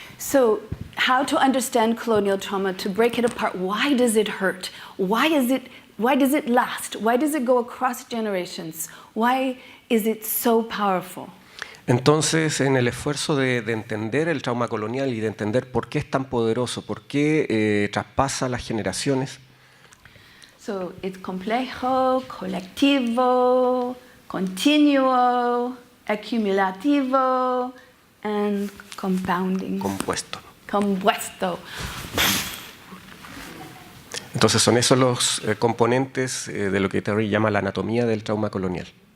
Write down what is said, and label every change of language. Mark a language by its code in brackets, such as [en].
[en] So, how to understand colonial trauma, to break it apart. Why does it hurt? Why does it last? Why does it go across generations? Why is it so powerful? [es] Entonces, en el esfuerzo de entender el trauma colonial y de entender por qué es tan poderoso, por qué traspasa las generaciones. [en] So, it's [es] complejo, colectivo, continuo, accumulativo, [en] and compounding. [es] Compuesto. Compuesto. Entonces son esos los componentes de lo que Terry llama la anatomía del trauma colonial.